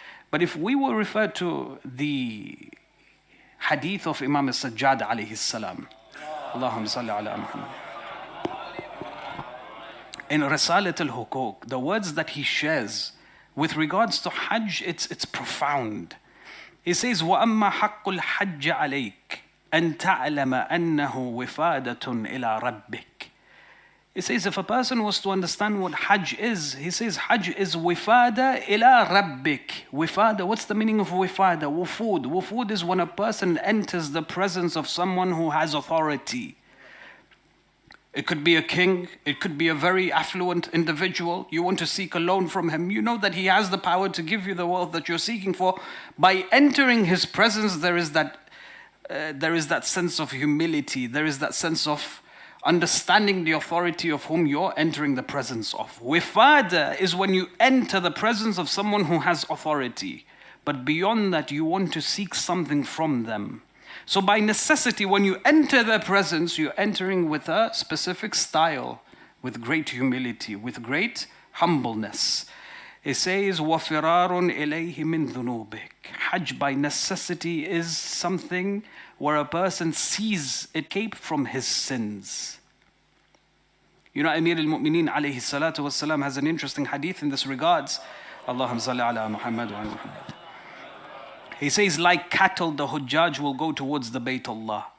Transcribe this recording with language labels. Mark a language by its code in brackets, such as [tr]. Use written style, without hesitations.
[en] But if we will refer to the hadith of Imam al-Sajjad alayhi salam, [ar] Allahumma salli ala Muhammad. [en] In Risalat al-Hukuk, the words that he shares with regards to Hajj, it's profound. He says, [ar] وَأَمَّا حَقُّ الْحَجِّ عَلَيْكَ أن تعلم أنه وفادة إلى ربك. [en] He says if a person was to understand what Hajj is, he says Hajj is wifada ila rabbik. Wifada, what's the meaning of wifada? Wufud. Wufud is when a person enters the presence of someone who has authority. It could be a king, it could be a very affluent individual. You want to seek a loan from him. You know that he has the power to give you the wealth that you're seeking for. By entering his presence, there is that sense of humility. There is that sense of understanding the authority of whom you're entering the presence of. Wifada is when you enter the presence of someone who has authority. But beyond that, you want to seek something from them. So by necessity, when you enter their presence, you're entering with a specific style, with great humility, with great humbleness. It says, [ar] وَفِرَارٌ إِلَيْهِ مِنْ ذُنُوبِكَ. [en] Hajj by necessity is something where a person sees escape from his sins. You know, Amir al-Mu'mineen alayhi salatu wassalam has an interesting hadith in this regards. [ar] Allahumma salli ala Muhammad wa ala Muhammad. [en] He says, like cattle, the Hujjaj will go towards the Bayt Allah.